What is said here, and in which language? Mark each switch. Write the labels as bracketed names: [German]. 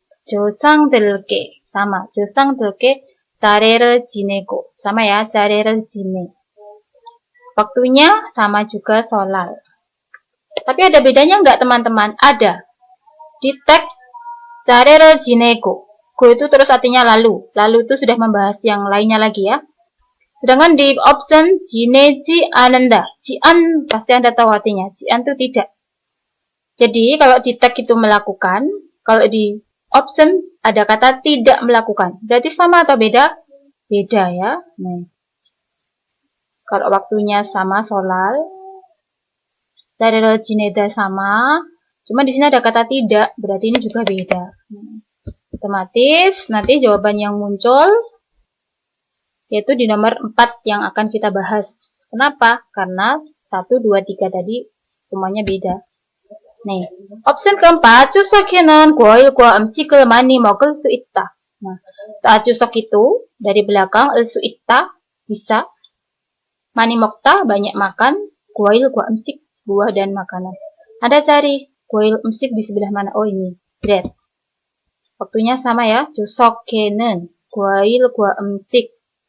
[Korean] 조상들께. [Indonesian] Sama, [Korean] 조상들께 자례를 지내고. [Indonesian] Sama ya, 자례를 지내. Waktunya sama juga sholat. Tapi ada bedanya nggak teman-teman? Ada. Di teks 자례를 지내고. Go itu terus artinya lalu. Lalu itu sudah membahas yang lainnya lagi ya. Sedangkan di option 지내지 않는다. 지안 pasti Anda tahu artinya. 지안 itu tidak. Jadi kalau di tag itu melakukan, kalau di option ada kata tidak melakukan. Berarti sama atau beda? Beda ya. Nih. Kalau waktunya sama solal. [Korean] 자례를 지내다 [Indonesian] sama. Cuma di sini ada kata tidak, berarti ini juga beda. Otomatis nanti jawaban yang muncul yaitu di nomor 4 yang akan kita bahas. Kenapa? Karena 1, 2, 3 tadi semuanya beda. Nih, option keempat, [Korean] 추석에는 과일과 음식을 많이 먹을 수 있다. [Indonesian] Nah, saat 추석 itu dari belakang 을 수 있다 bisa, [Korean] 많이 먹다 [Indonesian] banyak makan, [Korean] 과일과 음식 [Indonesian] buah dan makanan. Ada cari 과일 음식 di sebelah mana? Oh ini, red. Waktunya sama ya. [Korean] 추석에는 과일과 음식.